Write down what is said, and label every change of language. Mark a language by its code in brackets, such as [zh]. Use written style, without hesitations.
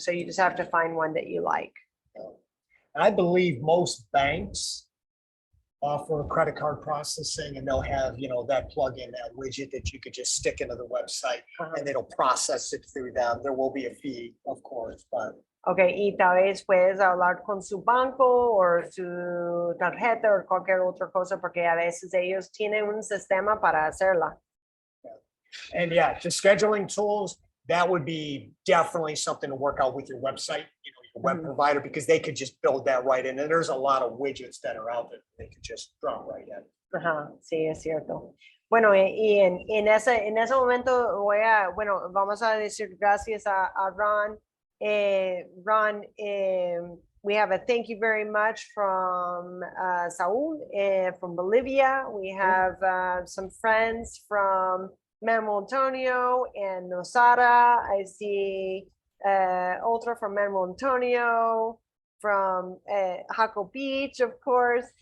[en] So you just have to find one that you like. I believe most banks offer credit card processing, and they'll have, that plugin, that widget that you could just stick into the website and it'll process it through them. There will be a fee, of course, but. [es] Okay, y tal vez puedes hablar con su banco o su tarjeta o cualquier otra cosa, porque a veces ellos tienen un sistema para hacerla. [en] And yeah, the scheduling tools, that would be definitely something to work out with your website, your web provider, because they could just build that right in. And there's a lot of widgets that are out there they could just drop right in. [es] Ajá, sí, es cierto. Bueno, y en ese momento vamos a decir gracias a Ron. [en] Ron, we have a thank you very much from Saul from Bolivia. We have some friends from Manuel Antonio and Nosara. I see Ultra from Manuel Antonio, from Jaco Beach, of course.